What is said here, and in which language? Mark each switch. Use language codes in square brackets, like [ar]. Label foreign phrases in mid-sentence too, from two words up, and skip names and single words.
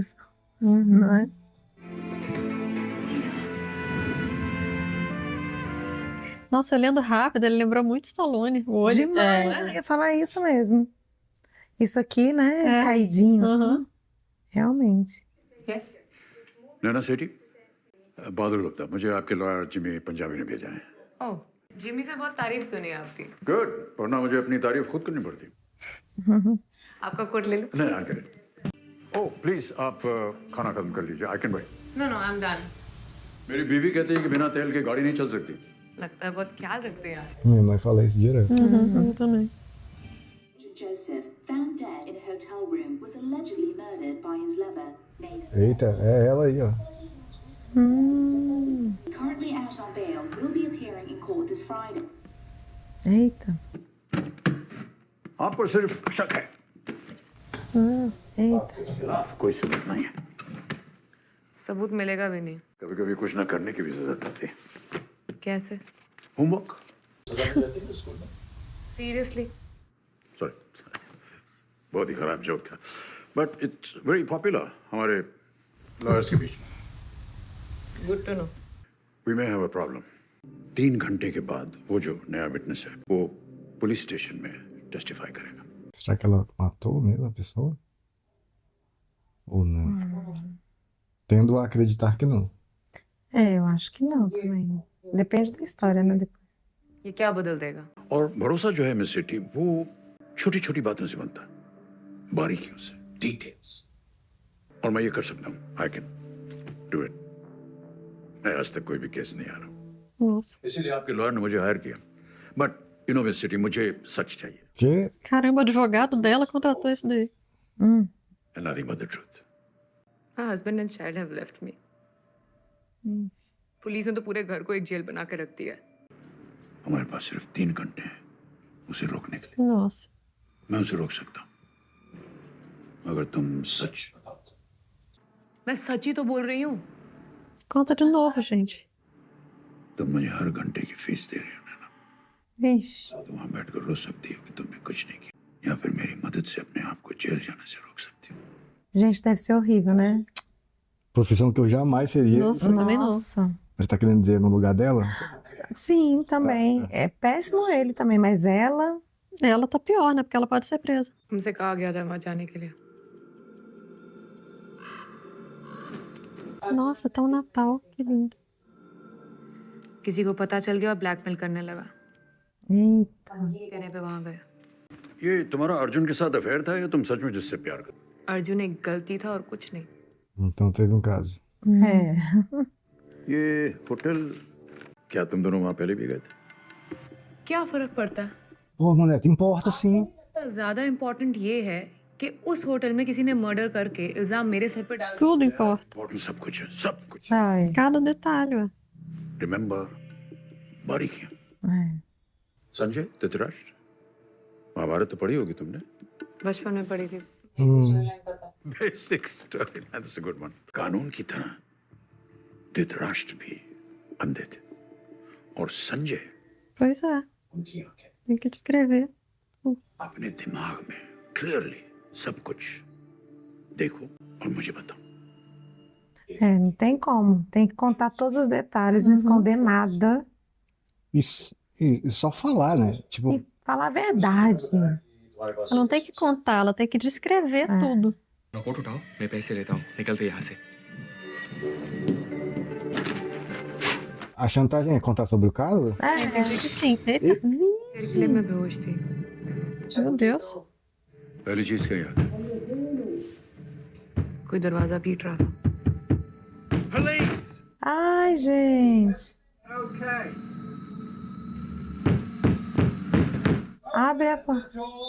[pt] Não é? Nossa, olhando rápido, ele lembrou muito Stallone. O olho. Demais, eu ia falar isso mesmo. Isso aqui, né? Caidinho, assim. Realmente. [hi] नैना सेठी बादल गुप्ता मुझे आपके लॉयर जिमी पंजाबी ने भेजा है ओह जिमी से बहुत तारीफ सुनी है आपकी गुड वरना मुझे अपनी तारीफ खुद करनी पड़ती आपका कोट ले लो नहीं [en] I get [hi] ओह प्लीज आप खाना खत्म कर लीजिए [en] I can wait No no I am done [hi] मेरी बीवी कहती है कि बिना तेल के गाड़ी नहीं चल सकती लगता है बहुत ख्याल रखते हैं यार [pt] Minha mãe fala isso direto. Eu também. [en] Joseph, found dead in a hotel room, was allegedly murdered by his lover, Nathan. [pt] Eita, é ela aí, ó. [en] Currently out on bail, will be appearing in court this Friday. [pt] Eita. [hi] आप पर सिर्फ शक है [pt] Eita. [hi] खिलाफ कोई सबूत नहीं है सबूत मिलेगा भी नहीं कभी कभी कुछ ना करने की भी जरूरत होती है कैसे होमवर्क सीरियसली सॉरी बहुत ही खराब जोक था [en] but it's very popular [hi] हमारे लॉयर्स के बीच में [en] Good to know We may have a problem [hi] 3 घंटे के बाद वो जो नया विटनेस है वो पुलिस स्टेशन में टेस्टिफाई करेगा [pt] Será que ela matou mesmo a pessoa? Ou não? Tendo a acreditar que não. Eu acho que não também. Depende da história, né? Depois. [hi] ये क्या बदल देगा और भरोसा जो है मिस सेठी वो छोटी छोटी बातों से बनता है बारीकियों से डिटेल्स और मैं ये कर सकता हूँ [en] I can do it [hi] मैं आज तक कोई भी केस नहीं आ रहा [pt] Nossa. [hi] इसीलिए आपके लॉयर ने मुझे हायर किया [en] but you know [hi] मिस सेठी मुझे सच चाहिए [pt] Que? Caramba, o advogado dela contratou esse daí. [en] And nothing but the truth My husband and child have left me [hi] पुलिस ने तो पूरे घर को एक जेल बना के रख दिया है हमारे पास सिर्फ 3 घंटे हैं उसे रोकने के लिए [pt] Nossa. [hi] मैं उसे रोक सकता हूँ अगर तुम सच मैं सच ही तो बोल रही हूँ [pt] Conta de novo, gente. [hi] तुम मुझे हर घंटे की फीस दे रहे हो ना [pt] Vixe. [hi] तुम वहां बैठकर रो सकती हो कि तुमने कुछ नहीं किया या फिर मेरी मदद से अपने आप को जेल जाने से रोक सकती हो [pt] Gente, deve ser horrível, né? Profissão que eu jamais seria. Nossa, eu também não. Nossa. Você tá querendo dizer no lugar dela? Sim, também. É péssimo ele também, mas ela Ela tá pior, né? Porque ela pode ser presa. [hi] हमसे कहा गया था वहां जाने के लिए. [pt] Nossa, tá um Natal. Que lindo. [hi] किसी को पता चल गया और ब्लैकमेल करने लगा. [pt] Eita. [hi] कहने पे वहां गए. ये तुम्हारा अर्जुन के साथ अफेयर था या तुम सच में जिससे प्यार कर? अर्जुन एक गलती था और कुछ नहीं. [pt] Então teve um caso. É. [hi] ये होटल, क्या तुम दोनों वहां पहले भी गए थे? क्या फर्क पड़ता है? [pt] Pô, Manete, importa sim. [hi] ज्यादा इम्पोर्टेंट ये है कि उस होटल में किसी ने मर्डर करके इल्जाम मेरे सर पे डाल. [pt] Tudo importa. [hi] इम्पोर्टेंट सब कुछ है, सब कुछ. [pt] Ai. Cada detalhe, ué. [hi] रिमेम्बर, बारीकियां. [pt] É. [hi] संजय, धृतराष्ट्र, महाभारत तो पढ़ी होगी तुमने? बचपन में पढ़ी थी. [en] Basic story, that's a good one. [hi] कानून की तरह धृतराष्ट्र भी अंधे थे और संजय [pt] Pois é. [hi] उनकी आंखें [pt] Tem que descrever. [hi] अपने दिमाग में क्लियरली सब कुछ देखो और मुझे बताओ. [pt] É, não tem como. Tem que contar todos os detalhes, não esconder nada E só falar, né? Tipo, e falar a verdade. Ela não tem que contar, ela tem que descrever tudo. [hi] नोट उठाओ, मैं पैसे लेता हूँ. निकलते यहाँ से. [pt] a chantagem é contar sobre o caso? Entendi que sim. Eita, [hi] इसलिए मैं बेहोश थी. [pt] meu Deus. [hi] पहली चीज क्या याद है? कोई दरवाजा पीट रहा था. [pt] Ai, gente. Abre a porta.